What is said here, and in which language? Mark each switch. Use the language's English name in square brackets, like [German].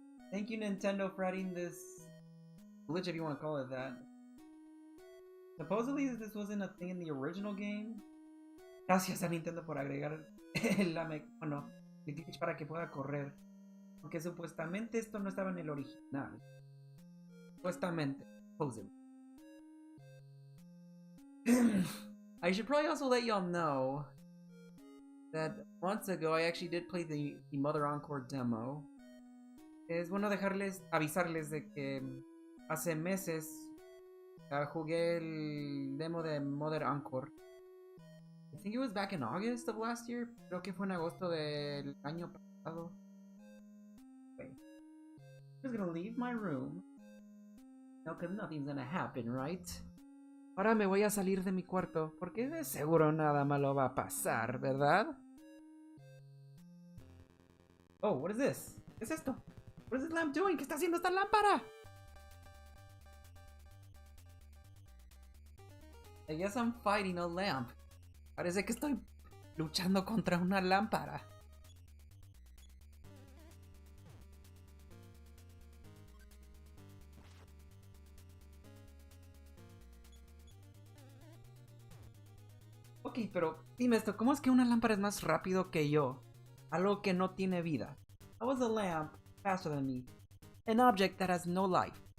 [English] Thank you, Nintendo, for adding this glitch, if you want to call it that. Supposedly this wasn't a thing in the original game. [Spanish] Gracias a Nintendo por agregar el glitch para que pueda correr. Porque supuestamente esto no estaba en el original. Supuestamente. [English] Supposedly. I should probably also let y'all know that months ago I actually did play the Mother Encore demo. [Spanish] Es bueno avisarles de que hace meses jugué el demo de Mother Encore. [English] I think it was back in August of last year. [Spanish] Creo que fue en agosto del año pasado. [English] Okay. I'm just gonna leave my room. No, because nothing's gonna happen, right? [Spanish] Ahora me voy a salir de mi cuarto, porque de seguro nada malo va a pasar, ¿verdad? [English] Oh, what is this? [Spanish] ¿Qué es esto? [English] What is this lamp doing? [Spanish] ¿Qué está haciendo esta lámpara? [English] I guess I'm fighting a lamp. [Spanish] Parece que estoy luchando contra una lámpara. Ok, pero dime esto, ¿cómo es que una lámpara es más rápido que yo? Algo que no tiene vida. [English] How is a lamp faster than me? An object that has no life.